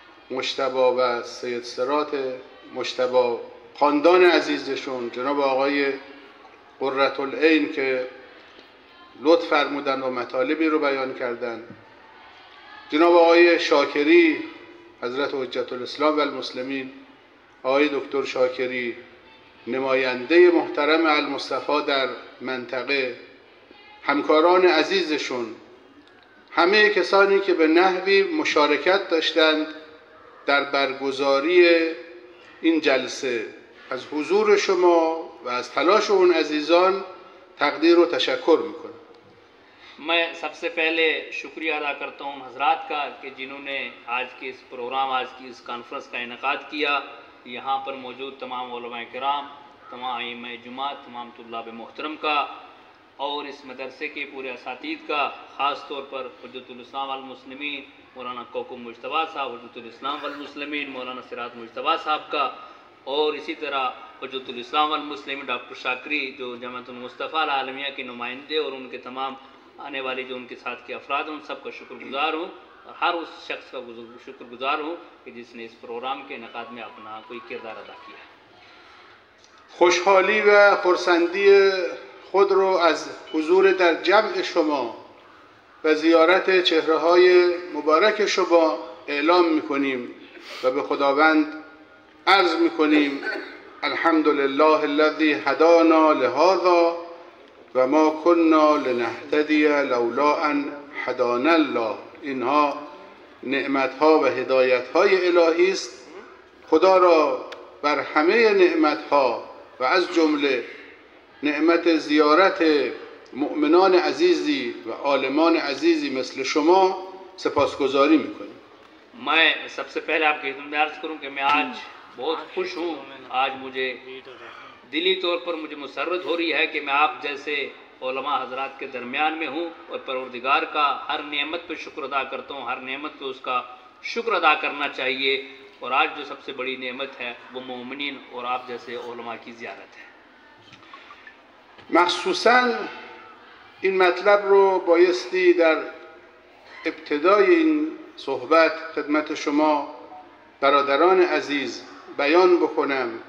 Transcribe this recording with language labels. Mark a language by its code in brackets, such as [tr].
[fa] مجتبی و سید صراط مجتبی، خاندان عزیزشون جناب آقای قرة العین که لطف فرمودن و مطالبی رو بیان کردن، جناب آقای شاکری حضرت حجت الاسلام و المسلمین، آقای دکتر شاکری نماینده محترم المصطفی در منطقه، همکاران عزیزشون همه کسانی که به نحوی مشارکت داشتند در برگزاری این جلسه، از حضور شما و از تلاش اون عزیزان تقدیر و تشکر میکنم. [hi] मैं सबसे पहले शुक्रिया अदा करता हूँ हजरात का कि जिन्होंने आज के इस प्रोग्राम, आज की इस कॉन्फ्रेंस का इनेकाद किया। यहाँ पर मौजूद तमाम उलमा किराम, तमाम आइम्मा जुमात, तमाम तुल्लाब मोहतरम का और इस मदरसे के पूरे असातीद का, ख़ास तौर पर हुज्जतुल इस्लाम वल मुस्लिमीन मौलाना कोकुम मुज्तबा साहब, हुज्जतुल इस्लाम वल मुस्लिमीन मौलाना सिराज मुज्तबा साहब का, और इसी तरह हुज्जतुल इस्लाम वल मुस्लिमीन डॉक्टर शाकरी जो जमातुल मुस्तफ़ा अल आलमिया के नुमाइंदे और उनके तमाम आने वाली जो उनके साथ के अफराद हैं, उन सब का शुक्रगुजार हूँ और हर उस शख्स का शुक्रगुजार हूँ कि जिसने इस प्रोग्राम के इनेकाद में अपना कोई किरदार अदा किया। [fa] خوشحالی و خرسندی خود رو از حضور در جمع شما و زیارت چهره‌های مبارک شما اعلام می‌کنیم و به خداوند عرض می‌کنیم [ar] الحمدلله الذی هدانا لهذا و ما كنا لنهتدی لولا ان هدانا الله. [fa] اینها نعمت‌ها و هدایت‌های الهی است. خدا را بر همه نعمت‌ها و از جمله نعمت زیارت مؤمنان عزیزی و عالمان عزیزی مثل شما سپاسگزاری میکنیم. [hi] मैं सबसे पहले आपकी खिदमत में अर्ज़ करूं कि मैं आज बहुत खुश हूं। आज मुझे दिली तौर पर मुझे मुसर्रत हो रही है कि मैं आप जैसे उलमा हजरात के दरमियान में हूं और परवरदिगार का हर नेमत पे शुक्र अदा करता हूं। हर नेमत पे उसका शुक्र अदा करना चाहिए और आज जो सबसे बड़ी नेमत है वो मोमिनीन और आप जैसे उलमा की ज़ियारत है। [fa] مخصوصاً این مطلب رو بایستی در ابتدای این صحبت خدمت شما برادران عزیز بیان بکنم.